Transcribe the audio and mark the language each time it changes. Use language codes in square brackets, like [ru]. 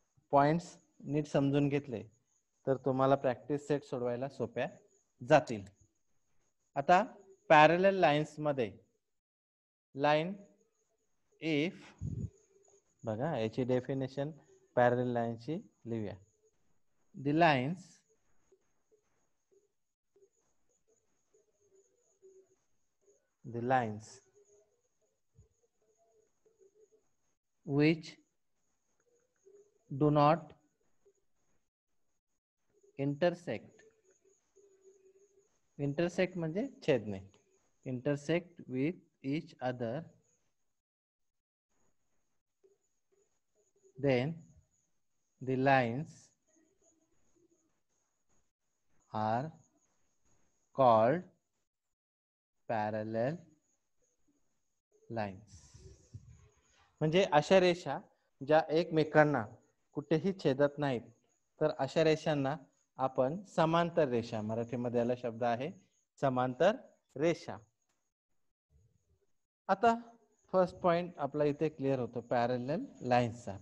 [mr] Points नीट समजून घेतले तर तुम्हाला प्रॅक्टिस सेट सोडवायला सोप्या जातील. आता पॅरलल लाईन्स मध्ये लाईन इफ, बघा याची डेफिनेशन पॅरलल लाईन्सची लिहूया. The lines [en] which do not intersect, intersect [mr] म्हणजे छेदणे, [en] intersect with each other, then the lines are called parallel lines. [mr] म्हणजे अशा रेषा ज्या एकमेकांना कुठेही छेदत नाहीत, तर अशा रेषांना आपण समांतर रेषा, मराठीमध्ये याला शब्द आहे समांतर रेषा. आता फर्स्ट पॉइंट आपला इथे क्लिअर होतो पॅरलल लाईन्सचा.